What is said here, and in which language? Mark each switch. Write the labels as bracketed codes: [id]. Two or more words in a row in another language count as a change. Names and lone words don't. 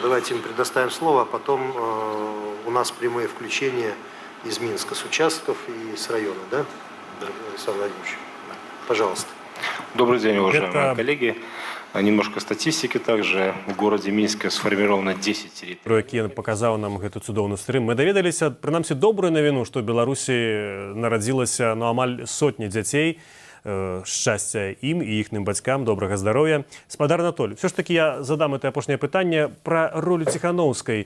[ru] Давайте им предоставим слово, а потом у нас прямые включения из Минска с участков и с района, да, Александр Владимирович? Пожалуйста. Добрый день, уважаемые коллеги. Немножко статистики также. В городе Минске сформировано 10 территорий. [be] Про які паказаў нам гэту цудоўны стрым. Мы даведаліся, прынамсі, добрую навіну, што ў Беларусі нарадзілася амаль сотні дзяцей. Шчасця ім і іхнім бацькам, добрага здароўя. Спадар Анатоль, [ru] все ж таки я задам это [be] апошняе пытанне пра ролю Ціханаўскай.